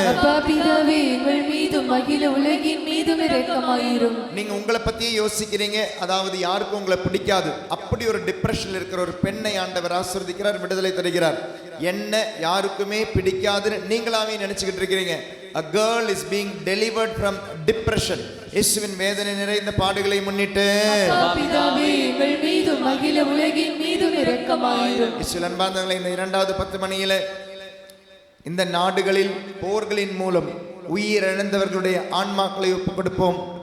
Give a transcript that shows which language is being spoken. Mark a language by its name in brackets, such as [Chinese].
[Tamil] அப்பா பிதாவே எங்கள் மீதும் அகில உலகின் மீதும் இரக்கமாயிரும். நீங்க உங்களை பத்தியே யோசிக்கிறீங்க, அதாவது யாருக்கும் உங்களை பிடிக்காது, அப்படி ஒரு டிப்ரெஷன்ல இருக்கிற ஒரு பெண்ணை ஆண்டவர் ஆசீர்வதிக்கிறார், விடுதலை தருகிறார். என்ன யாருக்குமே பிடிக்காதுன்னு நீங்களாவே நினைச்சுக்கிட்டு இருக்கிறீங்க. [English] A girl is being delivered from depression. [Tamil] இயேசுவின் வேதனை நிறைந்த பாடுகளை முன்னிட்டு அப்பா பிதாவே எங்கள் மீதும் அகில உலகின் மீதும் இரக்கமாயிரும். இயேசுவின் அன்பார்ந்தவர்களே, இந்த 2வது 10 மணியில இந்த நாடுகளில் போர்களின் மூலம் உயிரிழந்தவர்களுடைய ஆன்மாக்களை ஒப்புக் கொடுப்போம்.